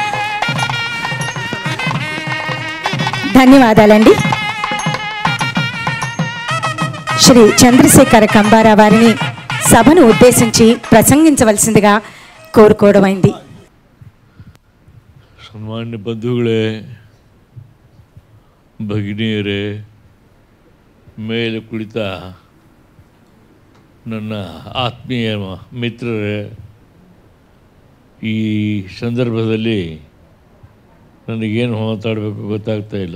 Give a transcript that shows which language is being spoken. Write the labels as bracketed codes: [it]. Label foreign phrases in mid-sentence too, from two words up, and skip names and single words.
[te] ధన్యవాదాలండి. శ్రీ చంద్రశేఖర కంబారా వారిని సభను ఉద్దేశించి ప్రసంగించవలసిందిగా కోరుకోవడమైంది. [kn] ಸನ್ಮಾನ್ಯ ಬಂಧುಗಳೇ, ಭಗಿನಿಯರೇ, ಮೇಲೆ ಕುಳಿತ ನನ್ನ ಆತ್ಮೀಯ ಮಿತ್ರರೇ, ಈ ಸಂದರ್ಭದಲ್ಲಿ ನನಗೇನು ಮಾತಾಡಬೇಕು ಗೊತ್ತಾಗ್ತಾ ಇಲ್ಲ.